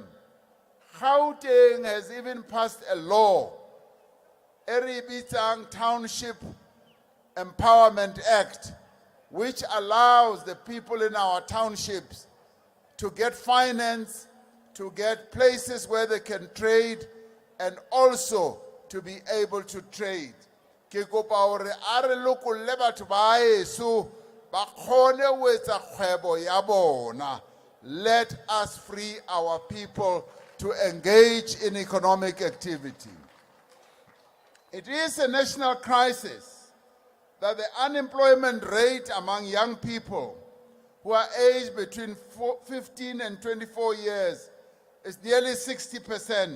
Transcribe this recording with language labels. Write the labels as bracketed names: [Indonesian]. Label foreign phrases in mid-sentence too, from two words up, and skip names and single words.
[English] Gauteng has even passed a law, Eribitang Township Empowerment Act, which allows the people in our townships to get finance, to get places where they can trade, and also to be able to trade. [Southern Sotho] Ke kopa hore a re lokolle batho ba heso ba kgone ho etsa kgwebo ya bona. [English] Let us free our people to engage in economic activity. It is a national crisis that the unemployment rate among young people who are aged between 15 and 24 years is nearly 60%.